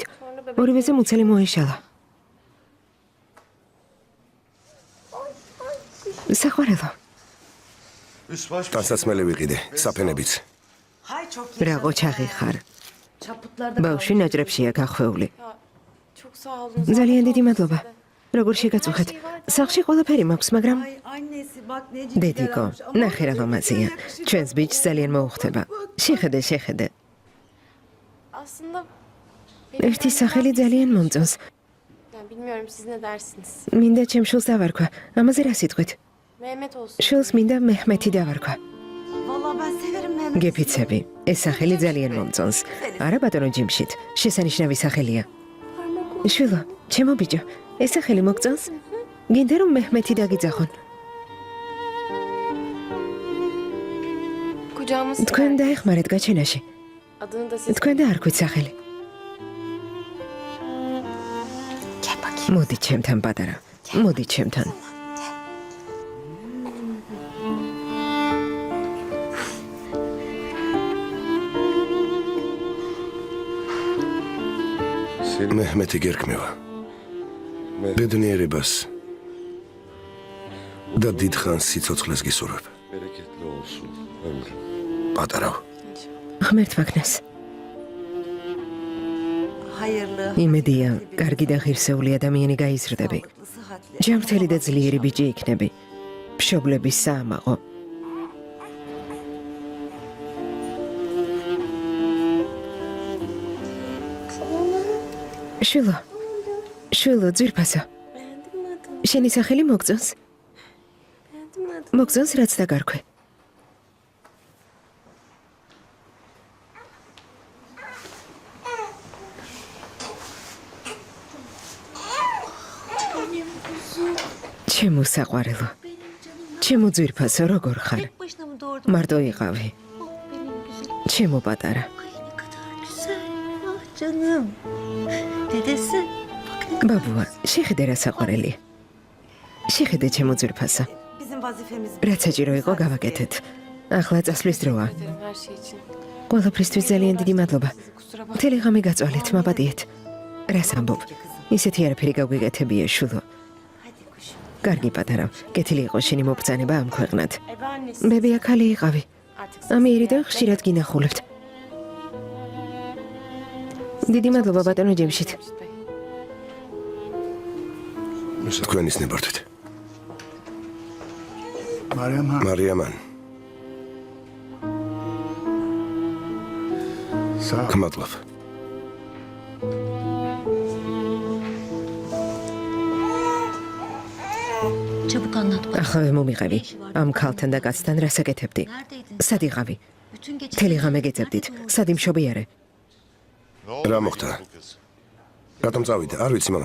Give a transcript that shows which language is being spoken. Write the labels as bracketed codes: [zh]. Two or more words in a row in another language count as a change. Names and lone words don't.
[ka] ორივეზე მუცელი მოეშალა. საყვარელო. დასაცმელი ვიყიდე, საფენებიც. რა ყოჩაღი ხარ. ბავშვი ნაჭრებშია გახვეული. [tr] Çok sağ olun. [ka] ძალიან დიდი მადლობა. როგორ შეგაწუხეთ? სახლში ყველაფერი მაქვს, მაგრამ დედიკო, ნახე რა ლამაზია. ჩვენს ბიჭს ძალიან მოუხდება. შეხედე. [tr] Aslında [ka] ერთი სახელი ძალიან მომწონს. [tr] yani bilmiyorum siz ne dersiniz? [ka] მინდა ჩემ შულს დავარქვა. ამაზე რა სიტყვით? [tr] Mehmet olsun. [ka] შულს მინდა მეჰმეთი დავარქვა. [tr] Vallahi ben severim Mehmet. [ka] გეფიცები. ეს სახელი ძალიან მომწონს. არა ბატონო ჯიმშით, შესანიშნავი სახელია. შვილო, ჩემო ბიჭო, ეს სახელი მოგწონს? გინდა რომ მეჰმეთი დაგიძახონ. [tr] Kucağımız [ka] თქვენ დაეხმარეთ გაჩენაში. [tr] adını da siz [ka] თქვენ დაარქვით სახელი. მოდი ჩემთან პატარა. მოდი ჩემთან. მეჰმეთი გერქმევა. ბედნიერებას და დიდხანს სიცოცხლეს გისურვებ. [tr] Bereketli olsun ömrün. [ka] პატარავ. ღმერთმა ქნას. [tr] Hayırlı. [ka] იმედია, კარგი და ღირსეული ადამიანი გაიზრდები. [tr] sağlıklı, sıhhatli. [ka] ჯანმრთელი და ძლიერი ბიჭი იქნები. მშობლების საამაყო. შვილო, ძვირფასო. [tr] beğendin mi adını? [ka] შენი სახელი მოგწონს? [tr] Beğendin mi adını? [ka] მოგწონს რაც დაგარქვე. ჩემო საყვარელო. ჩემო ძვირფასო, როგორ ხარ? [tr] Tek başına mı doğurdun? [ka] მარტო იყავი. [tr] Benim güzel. [ka] ჩემო პატარა. [tr] Ay ne kadar güzel. Ah canım. Dedesi. Bak ne [ka] ბაბუა, შეხედე რა საყვარელია. შეხედე ჩემო ძვირფასო. [tr] bizim vazifemiz. [ka] რაც საჭირო იყო გავაკეთეთ. ახლა წასვლის დროა. [tr] Ederim her şey için. [ka] ყველაფრისთვის ძალიან დიდი მადლობა. [tr] Kusura bakma. [ka] მთელი ღამე გაწვალეთ, მაპატიეთ. რას ამბობ? ისეთი არაფერი გაგვიგეთებია, შულო. [tr] Hadi kuşum. [ka] კარგი პატარა, კეთილი იყო შენი მობრძანება ამ ქვეყნად. [tr] Ebe annesi. [ka] ბები ახალი იყავი. [tr] Artık [ka] ამიერი და ხშირად გინახულებთ. დიდი მადლობა ბატონო ჯემშით. თქვენის ნებართვით. მარიამ მარიამან, სა გმადლობ. [tr] Çabuk anlat bana. [ka] ახავე მომიყევი. ამ ქალთან და კაცთან რასაკეთებდი? [tr] Neredeydin? [ka] სად იყავი? [tr] Bütün gece. [ka] მთელი ღამე გეძებდით. სად იმშობიარე? რა მოხდა? რატომ წავიდა? არ ვიცი მამა.